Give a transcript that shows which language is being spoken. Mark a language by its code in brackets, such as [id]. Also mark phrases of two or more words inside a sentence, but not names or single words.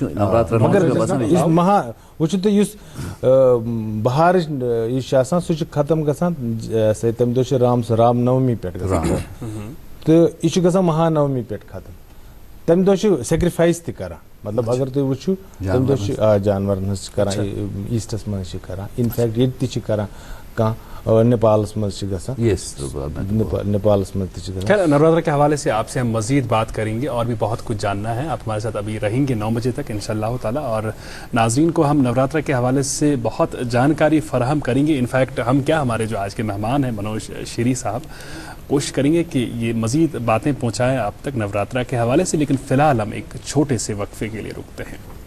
[ks] مگر یُس وٕچھِو تُہۍ یُس بہارٕچ یہِ چھِ آسان سُہ چھُ ختم گژھان تمہِ دۄہ چھِ رام نومی پٮ۪ٹھ گژھان تہٕ یہِ چھُ گژھان مہانومی پٮ۪ٹھ ختم تمہِ دۄہ چھِ سیکرِفایس تہِ کران مطلب اگر تُہۍ وٕچھِو تمہِ دۄہ چھِ جانورن ہٕنٛز چھِ کران ایٖسٹس منٛز چھِ کران انفیکٹ ییٚتہِ تہِ چھِ کران کانٛہہ نیپالس منٛز چھِ گژھان نیپالس منٛز تہِ چھِ گژھان. [ur] خیر نوراترا کے حوالے سے آپ سے ہم مزید بات کریں گے اور بھی بہت کچھ جاننا ہے آپ ہمارے ساتھ ابھی رہیں گے 9 بجے تک [ar] انشاء اللہ تعالیٰ [ur] اور ناظرین کو ہم نوراترا کے حوالے سے بہت جانکاری فراہم کریں گے. انفیکٹ ہم کیا ہمارے جو آج کے مہمان ہیں منوج شیری صاحب کوشش کریں گے کہ یہ مزید باتیں پہنچائیں آپ تک نوراترا کے حوالے سے لیکن فی الحال ہم ایک چھوٹے سے وقفے کے لیے رکتے ہیں.